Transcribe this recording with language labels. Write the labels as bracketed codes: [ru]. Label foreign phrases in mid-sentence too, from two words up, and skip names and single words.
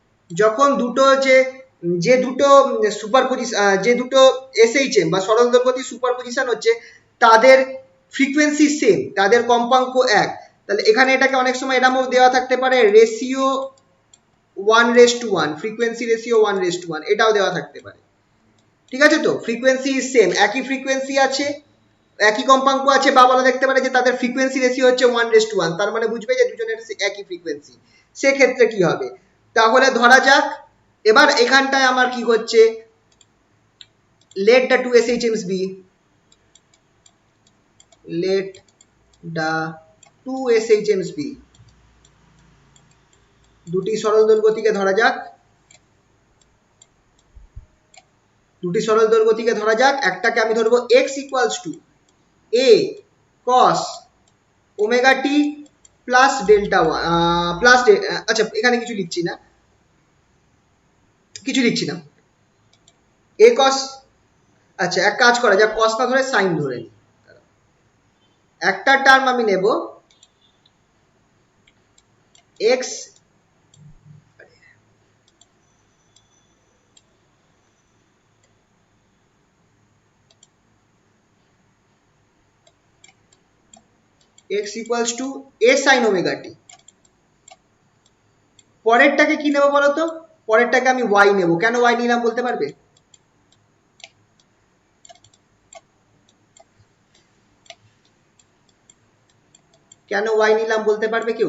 [bn] যখন দুটো যে দুটো সুপারপজিশন, যে দুটো এসএইচএম বা সরল দৈর্ঘ্যতি সুপারপজিশন হচ্ছে, তাদের [en] frequency same, [bn] তাদের কম্পাঙ্ক এক, তাহলে এখানে এটাকে অনেক সময় এরকমও দেওয়া থাকতে পারে রেশিও 1:1, [en] frequency ratio [bn] 1:1, এটাও দেওয়া থাকতে পারে। ঠিক আছে, তো [en] frequency same, [bn] একই ফ্রিকোয়েন্সি আছে, একই কম্পাঙ্ক আছে, বা বলা দেখতে পারে যে তাদের [en] frequency ratio [bn] হচ্ছে 1:1, তার মানে বুঝবে যে দুজনের একই ফ্রিকোয়েন্সি। সেক্ষেত্রে কি হবে, তাহলে ধরা যাক এবার এখানটায় আমার কি হচ্ছে, [en] let the two SHMs be, let the two SHMs be, [bn] দুটি সরল দৈর্ঘ্যতিকে ধরা যাক, দুটি সরল দৈর্ঘ্যতিকে ধরা যাক, একটাকে আমি ধরবো [en] x equals to a cos omega t [bn] প্লাস ডেল্টা প্লাস, আচ্ছা এখানে কিছু লিখছি না, [en] a cos, [bn] আচ্ছা এক কাজ করা যাক, cos না ধরে sin ধরে নিই। একটা টার্ম আমি নেব [en] x x equals to a sin omega t, [bn] পরেরটাকে কি নেব বলতো, পরেরটাকে আমি y নেব, কেন y নিলাম বলতে পারবে? কেন y নিলাম বলতে পারবে কেউ?